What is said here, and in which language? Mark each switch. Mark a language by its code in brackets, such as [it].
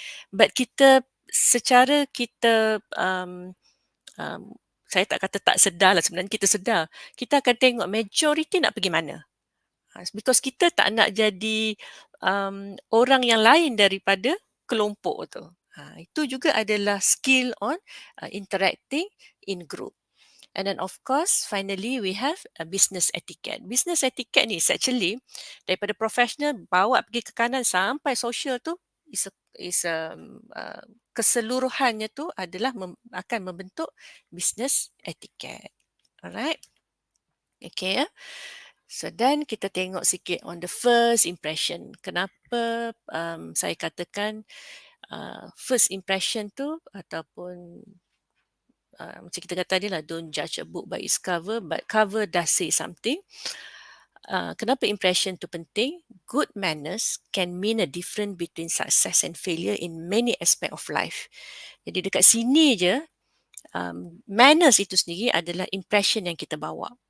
[ms] But kita secara kita saya tak kata tak sedar lah, sebenarnya kita sedar. Kita akan tengok majority nak pergi mana. Because kita tak nak jadi orang yang lain daripada kelompok tu. Itu juga adalah [en] skill on interacting in group. And then of course, finally we have a business etiquette. [ms] Business etiquette ni is actually daripada professional bawa pergi ke kanan sampai social tu is keseluruhannya tu adalah akan membentuk business etiquette. [en] Alright. Okay. [ms] So dan kita tengok sikit [en] on the first impression. [ms] Kenapa saya katakan first impression tu ataupun macam kita kata tadi lah, [en] don't judge a book by its cover, but cover does say something. [ms] Kenapa impression tu penting? [en] Good manners can mean a difference between success and failure in many aspect of life. [ms] Jadi dekat sini je, manners itu sendiri adalah impression yang kita bawa.